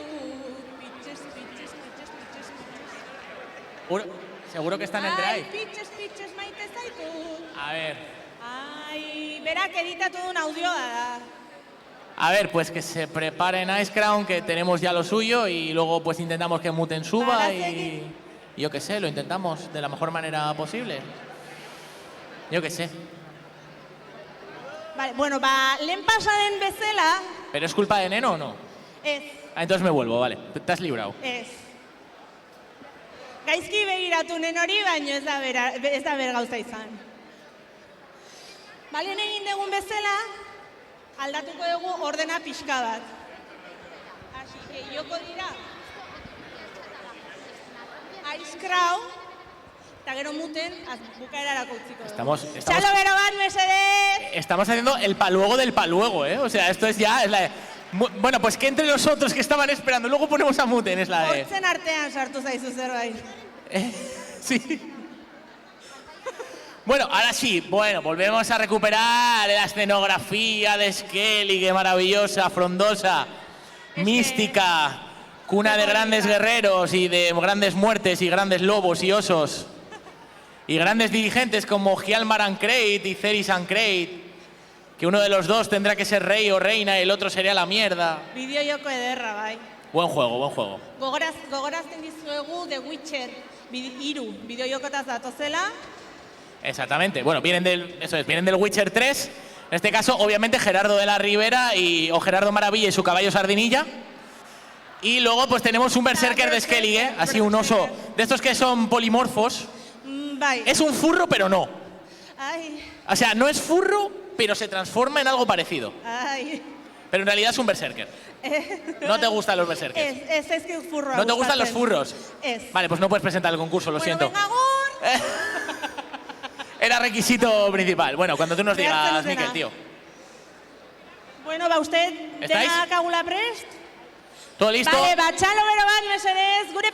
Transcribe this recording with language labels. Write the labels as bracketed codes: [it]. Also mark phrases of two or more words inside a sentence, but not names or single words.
[es] Pitches. Seguro que está en el Ai, drive. [eu] pitches maite zaitu. [es] A ver. [eu] Ai, berak editatu duen audioa da. [es] A ver, pues que se preparen Ice Crown, que tenemos ya lo suyo, y luego pues intentamos que Muten suba y yo qué sé, lo intentamos de la mejor manera posible. Yo qué sé. Vale, [eu] bueno, lehen pasa den bezala, [es] ¿Pero es culpa de Neno o no? [eu] ez, [es] Ah, entonces me vuelvo, vale. Te has librado. [eu] ez. Gaizki begiratu nen hori, baina ez da ber gauza izan. Lehen egin dugun bezala, aldatuko dugu ordena pixka bat. [es] Así que [eu] joko dira Ice Crown, eta gero Muten bukaerarako utziko dugu. Txalo gero bat, mesedez! [es] Estamos haciendo el paluego del paluego, ¿eh? O sea, esto es ya... Bueno, pues que entre los otros que estaban esperando, luego ponemos a Muten, es la de... [eu] Hortzen artean sartu zaizu zerbait. [es] Sí. Bueno, ahora sí, volvemos a recuperar la escenografía de Skelly, que maravillosa, frondosa, mística, cuna de grandes guerreros y de grandes muertes y grandes lobos y osos. Y grandes dirigentes como Hjalmar Ancreit y Ceris Ancreit, que uno de los dos tendrá que ser rey o reina y el otro sería la mierda. [eu] Bideo joko ederra, bai. [es] Buen juego. [eu] Gogorazten dizuegu The Witcher 3 bideo jokotaz datozela. [es] Exactamente. Bueno, vienen del Witcher 3, En este caso, obviamente, Gerardo de la Ribera o Gerardo Maravilla y su caballo Sardinilla. Y luego pues tenemos un berserker de Skellige, así un oso, de estos que son polimorfos. Es un furro, pero no. O sea, no es furro, pero se transforma en algo parecido. Pero en realidad es un berserker. No te gustan los berserkers. Es que un furro. ¿No te gustan los furros? Vale, pues no puedes presentar el concurso, lo siento. Venga, Era requisito principal. Bueno, cuando tú nos digas, Miquel, tío. Bueno, va usted. ¿Estáis? [eu] Cagula prest? [es] ¿Todo listo? Vale, [eu] batxalo bero bat, mesedez, gure